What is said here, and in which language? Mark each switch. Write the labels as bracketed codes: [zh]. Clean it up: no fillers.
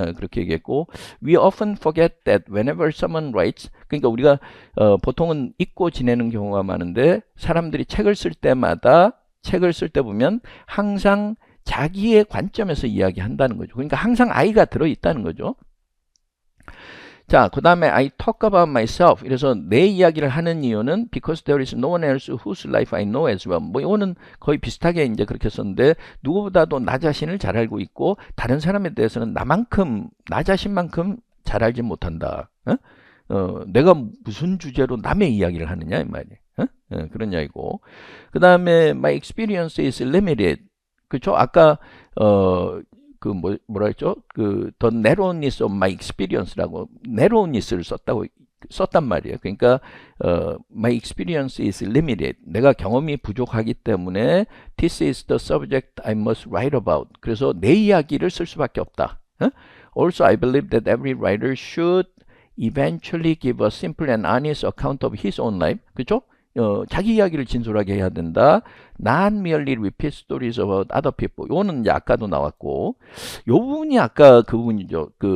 [ko] 그렇게 얘기했고, [en] we often forget that whenever someone writes, [ko] 그러니까 우리가 보통은 잊고 지내는 경우가 많은데 사람들이 책을 쓸 때마다 책을 쓸 때 보면 항상 자기의 관점에서 이야기한다는 거죠. 그러니까 항상 I가 들어있다는 거죠. 자, 그 다음에 [en] I talk about myself. [ko] 그래서 내 이야기를 하는 이유는 [en] because there is no one else whose life I know as well. [ko] 뭐 이거는 거의 비슷하게 이제 그렇게 썼는데 누구보다도 나 자신을 잘 알고 있고 다른 사람에 대해서는 나 자신만큼 잘 알지 못한다. 내가 무슨 주제로 남의 이야기를 하느냐 이 말이에요. 그런 이야기고. 그 다음에 [en] my experience is limited. [ko] 그렇죠? 아까 뭐라 했죠? [en] the narrowness of my experience라고 narrowness를 [ko] 썼단 말이에요. [en] 그러니까 my experience is limited. [ko] 내가 경험이 부족하기 때문에 [en] this is the subject I must write about. [ko] 그래서 내 이야기를 쓸 수밖에 없다. [en] Also, I believe that every writer should eventually give a simple and honest account of his own life. [ko] 그렇죠? 자기 이야기를 진솔하게 해야 된다. [en] Not merely repeat stories about other people. [ko] 요거는 이제 아까도 나왔고, 요 부분이 아까 그 부분이죠.